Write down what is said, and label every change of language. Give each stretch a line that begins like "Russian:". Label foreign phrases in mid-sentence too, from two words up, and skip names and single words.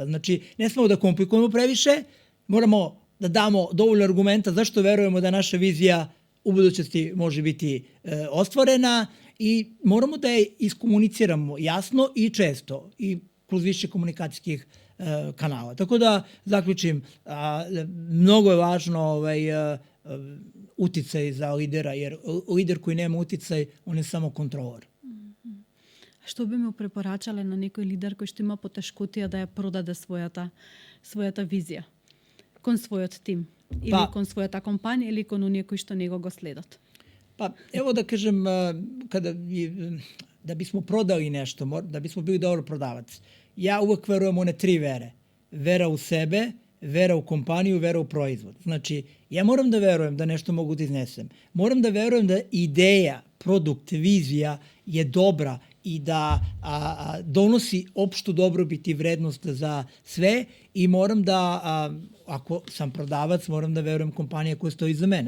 Serbian: Znači, ne smemo da komplikujemo previše, moramo da damo dovoljno argumenta zašto verujemo da naša vizija u budućnosti može biti ostvarena i moramo da je iskomuniciramo jasno i često i kroz više komunikacijskih kanala. Tako da, zaključim, mnogo je važno uticaj za lidera, jer lider koji nema uticaj, on je samo kontrolor.
Macedonian: Што би му препорачале на некој лидер кој што има потешкотија да ја продаде својата визија кон својот тим или кон својата компанија или кон оние кои што него го следат?
Serbian: Pa, evo da kažem, da bismo prodali nešto, da bismo bili dobar prodavac, ja uvek verujem one 3 vere. Vera u sebe, vera u kompaniju, vera u proizvod. Znači, ja moram da verujem da nešto mogu da iznesem. Moram da verujem da ideja, produkt, vizija je dobra i da donosi opštu dobrobit i vrednost za sve i moram da, ako sam prodavac, moram da verujem kompanija koja stoji iza mene.